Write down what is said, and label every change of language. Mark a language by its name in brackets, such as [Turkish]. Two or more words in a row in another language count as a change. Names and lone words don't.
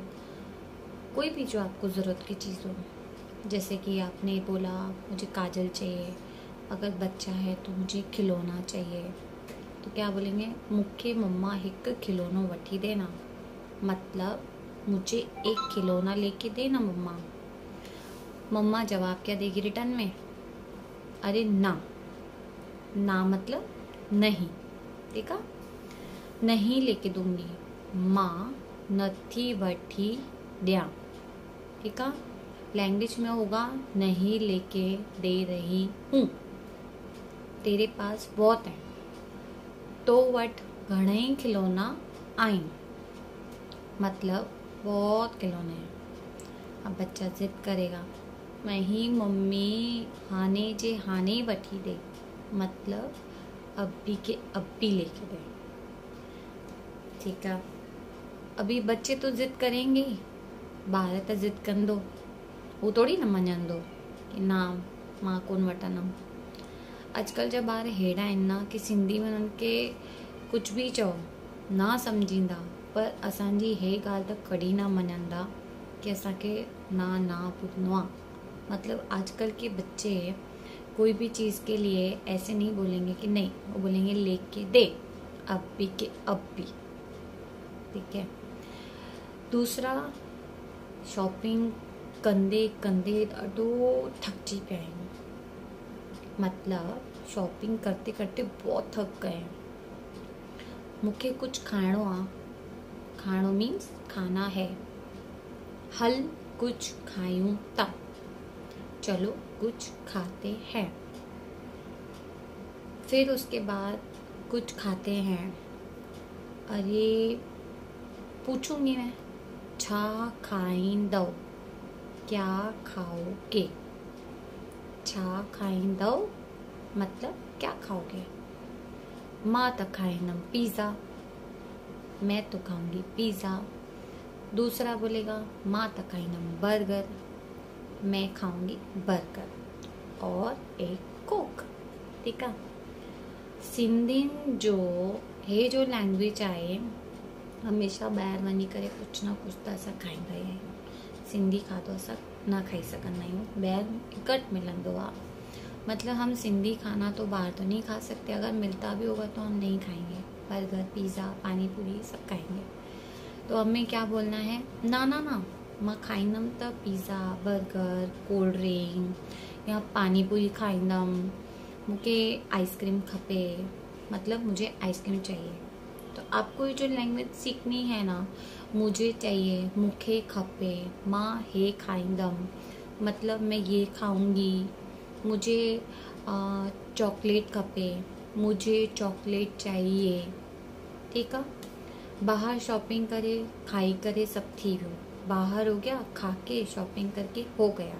[Hindi] कोई भी जो आपको ज़रूरत की चीज़ हो, जैसे कि आपने बोला मुझे काजल चाहिए, अगर बच्चा है तो मुझे खिलौना चाहिए, तो क्या बोलेंगे, [Sindhi] मुखे मम्मा एक खिलौनो वठी देना, [Hindi] मतलब मुझे एक खिलौना लेके देना मम्मा। मम्मा जवाब क्या देगी रिटर्न में, अरे ना। ना मतलब नहीं, ठीक है, नहीं लेके दूंगी, [Sindhi] माँ नथी वठी दिया, [Hindi] ठीक है। लैंग्वेज में होगा नहीं लेके दे रही हूँ, तेरे पास बहुत है, [Sindhi] तो वट घणे खिलौना आइन, [Hindi] मतलब बहुत खिलौने हैं। अब बच्चा जिद करेगा, नहीं मम्मी [Sindhi] हाने जे हाने वठी दे, [Hindi] मतलब अब्बी के अब्बी लेके दे, ठीक है। अभी बच्चे तो जिद करेंगे, [Sindhi] ॿार त जिद कंदो, [Hindi] वो थोड़ी न मञंदो कि [Sindhi] ना मां कोन वठंदमि। अॼुकल्ह जा ॿार हेड़ा आहिनि ना कि सिंधी में उन्हनि खे [Hindi] कुछ भी [Sindhi] चओ ना सम्झींदा, पर असांजी हे ॻाल्हि त कॾहिं न मञंदा कि असांखे ना ॿुधणो आहे। [Hindi] मतलब आजकल के बच्चे कोई भी चीज़ के लिए ऐसे नहीं बोलेंगे कि नहीं, वो बोलेंगे लेके दे, अब्बी के अब्बी, ठीक है। [Sindhi] दूसरा, शॉपिंग कंदे कंदे ॾाढो थकिजी पिया आहियूं, [Hindi] मतलब शॉपिंग करते करते बहुत थक गए हैं। मुझे कुछ [Sindhi] खाणो आ, [Hindi] खाणो मीन्स खाना है, [Sindhi] हल कुछ खायूं ता, [Hindi] चलो कुछ खाते हैं। फिर उसके बाद कुछ खाते हैं, अरे पूछूंगी मैं, [Sindhi] छा खाईंदो, [Hindi] क्या खाओगे, [Sindhi] छा खाईंदो [Hindi] मतलब क्या खाओगे। [Sindhi] माँ तो खाईंदम पिज़्ज़ा, [Hindi] मैं तो खाऊंगी पिज़्ज़ा। दूसरा बोलेगा, [Sindhi] माँ तो खाईंदम बर्गर, [Hindi] मैं खाऊंगी बर्गर और एक कोक, ठीक है। [Sindhi] सिंधियुनि जो हे जो लैंग्वेज आहे, हमेशा ॿाहिरि वञी करे कुछ ना कुछ त असां खाईंदा ई आहियूं। सिंधी खाधो असां न खाई सघंदा आहियूं, ॿाहिरि घटि मिलंदो आहे। [Hindi] मतलब हम सिंधी खाना तो बाहर तो नहीं खा सकते, अगर मिलता भी होगा तो हम नहीं खाएंगे। बर्गर, पिज़्ज़ा, पानी पूरी सब खाएंगे। तो हमें क्या बोलना है, ना ना ना, [Sindhi] मां खाईंदमि त पिज़्ज़ा बर्गर कोल्ड ड्रिंक या पानी पूरी खाईंदमि, मूंखे आइसक्रीम खपे, [Hindi] मतलब मुझे आइसक्रीम चाहिए। तो आपको ये जो लैंग्वेज सीखनी है ना, मुझे चाहिए, [Sindhi] मूंखे खपे, मां हे खाईंदमि, [Hindi] मतलब मैं ये खाऊंगी, मुझे चॉकलेट खपे, मुझे चॉकलेट चाहिए। ठीक है। [Sindhi] बाहर शॉपिंग करे खाई करे सब थी वियो, [Hindi] बाहर हो गया खा के शॉपिंग करके हो गया।